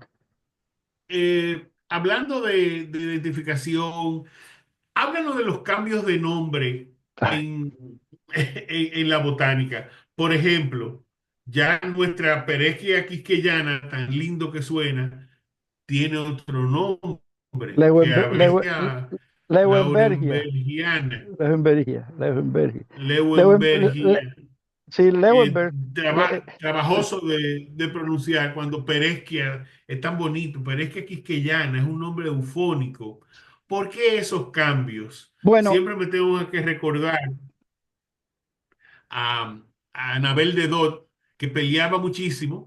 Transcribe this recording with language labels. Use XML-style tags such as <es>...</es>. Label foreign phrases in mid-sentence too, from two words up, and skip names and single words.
<es>Hablando de identificación, háblanos de los cambios de nombre Ay, en la botánica. Por ejemplo, ya nuestra Perezquia quisqueyana, tan lindo que suena, tiene otro nombre, que Leeuwenbe- Leeuwen- Abrega Leeuwenbergia, Laurenbergiana, Leeuwenbergia, Leeuwenbergia. Leeuwen- Le- Le- Leuenbergia. sí, Leeuwenberg. Trabajoso de pronunciar cuando Peresquia es tan bonito. Peresquia quisqueyana es un nombre eufónico. ¿Por qué esos cambios? Bueno, Siempre me tengo que recordar a Anabel de Dot, que peleaba muchísimo.</es>